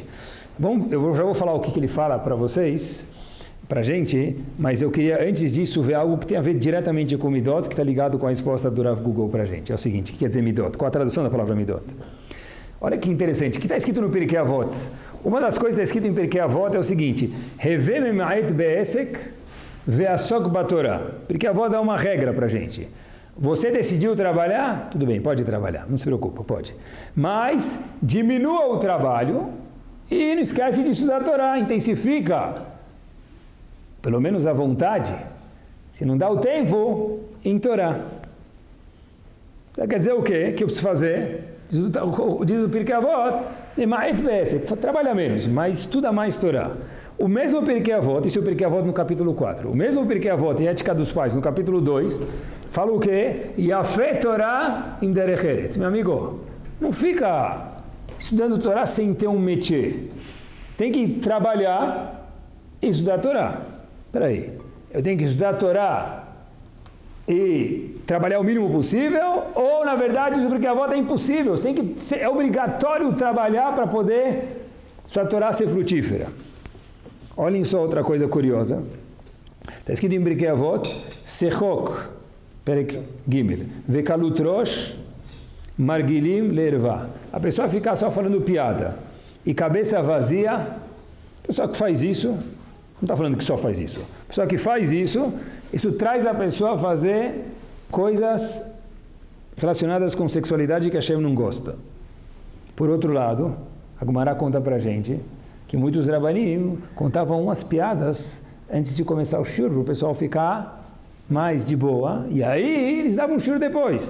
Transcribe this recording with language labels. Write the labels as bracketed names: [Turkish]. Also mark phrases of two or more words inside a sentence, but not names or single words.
[Portuguese] Já vou falar o que ele fala para vocês, para a gente, mas eu queria, antes disso, ver algo que tem a ver diretamente com midot, que está ligado com a resposta do Rav Google para a gente. É o seguinte, o que quer dizer midot? Qual a tradução da palavra midot? Olha que interessante, o que está escrito no Pirkei Avot? Uma das coisas que está escrito em Pirkei Avot é o seguinte, [Hebrew] הוי ממעט בעסק ועסוק בתורה. [Portuguese] Pirkei Avot dá uma regra para a gente. Você decidiu trabalhar? Tudo bem, pode trabalhar, não se preocupa, pode. Mas diminua o trabalho e não esquece de estudar a Torá, intensifica pelo menos a vontade, se não dá o tempo, em Torá. Então, quer dizer o quê? O que eu preciso fazer? Diz o Pirkei Avot, trabalha menos, mas estuda mais Torá. O mesmo Pirkei Avot, isso é o Pirkei Avot no capítulo 4, o mesmo Pirkei Avot, em Ética dos Pais, no capítulo 2, fala o quê? [Hebrew] יפה תורה עם דרך ארץ. [Portuguese] Meu amigo, não fica estudando Torá sem ter um métier. Você tem que trabalhar e estudar Torá. Espera aí, eu tenho que estudar a Torá e trabalhar o mínimo possível, ou na verdade isso porque a volta é impossível, é obrigatório trabalhar para poder sua Torá ser frutífera. Olhem só outra coisa curiosa, está escrito em Pirkei Avot, [Hebrew] שחוק פרק ג' וקלות ראש מרגילים לערוה. [Portuguese] A pessoa ficar só falando piada e cabeça vazia, a pessoa que faz isso, não está falando que só faz isso. A pessoa que faz isso, isso traz a pessoa a fazer coisas relacionadas com sexualidade que a Hashem não gosta. Por outro lado, a Gemara conta para a gente que muitos rabanim contavam umas piadas antes de começar o shur, para o pessoal ficar mais de boa, e aí eles davam um shur depois.